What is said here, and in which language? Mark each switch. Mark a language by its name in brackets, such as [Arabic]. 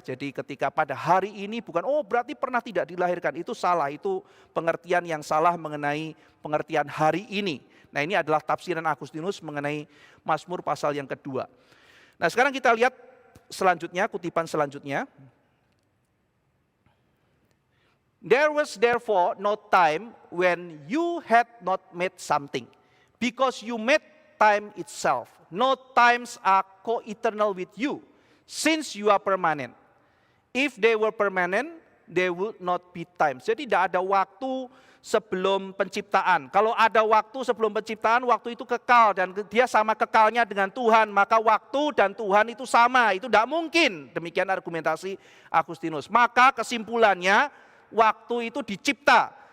[Indonesian] Jadi ketika pada hari ini bukan berarti pernah tidak dilahirkan, itu salah, itu pengertian yang salah mengenai pengertian hari ini. Nah, ini adalah tafsiran Agustinus mengenai Mazmur pasal yang kedua. Nah, sekarang kita lihat selanjutnya, kutipan selanjutnya. [English] There was therefore no time when you had not made something, because you made time itself. No times are co-eternal with you, since you are permanent. If they were permanent, they would not be times. [Indonesian] Jadi tidak ada waktu sebelum penciptaan. Kalau ada waktu sebelum penciptaan, waktu itu kekal dan dia sama kekalnya dengan Tuhan, maka waktu dan Tuhan itu sama. Itu tidak mungkin. Demikian argumentasi Agustinus. Maka kesimpulannya, waktu itu dicipta.